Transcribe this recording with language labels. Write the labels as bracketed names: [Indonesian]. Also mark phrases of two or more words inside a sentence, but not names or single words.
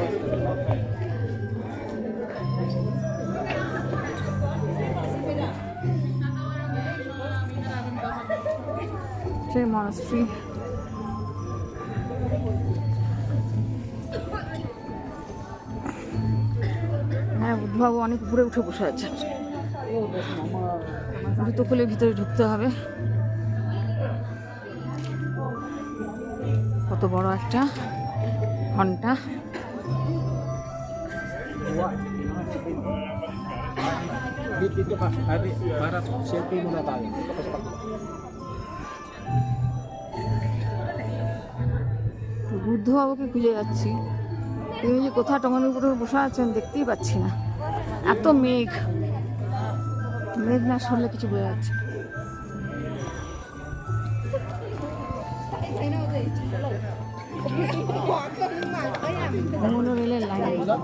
[Bangla] সেই মনাস্ট্রি হ্যাঁ, বুদ্ধবাবু অনেক উপরে উঠে বসে আছে, জুতো খুলে ভিতরে ঢুকতে হবে। কত বড় একটা ঘন্টা। [Filipino] Dito ka, para selfie muna tayo. [Bangla] বুদ্ধবাবুকে খুঁজে যাচ্ছি, তিনি যে কোথাও টঙানোর উপরে বসে আছেন দেখতেই পাচ্ছি না, এত মেঘ। মেঘ না সরলে কিছু বোঝা যাচ্ছে। মোনোরেলের লাইন,